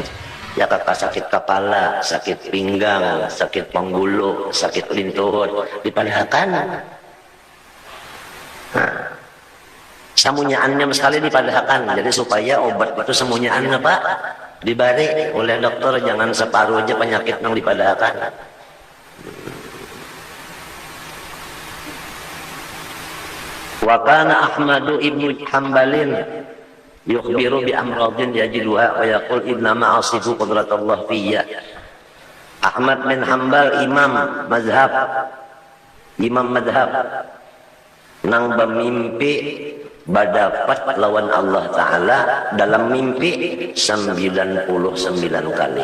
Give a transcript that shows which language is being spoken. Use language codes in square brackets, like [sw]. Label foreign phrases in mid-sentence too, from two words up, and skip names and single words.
[bjn] Ya kakak sakit kepala, sakit pinggang, sakit penggulu, sakit lintuhut, dipadahkan. Nah, samunyaannya sekali dipadahkan. Jadi supaya obat itu samunyaannya Pak dibari oleh dokter, jangan separuh aja penyakit yang dipadahkan. [ar] وكان أحمد ابن حنبل يخبر بأمراض يجدها ويقول إنما أصف قدرة الله في. [bjn] Ahmad bin Hambal imam mazhab nang bermimpi berdapat lawan Allah Ta'ala dalam mimpi 99 kali.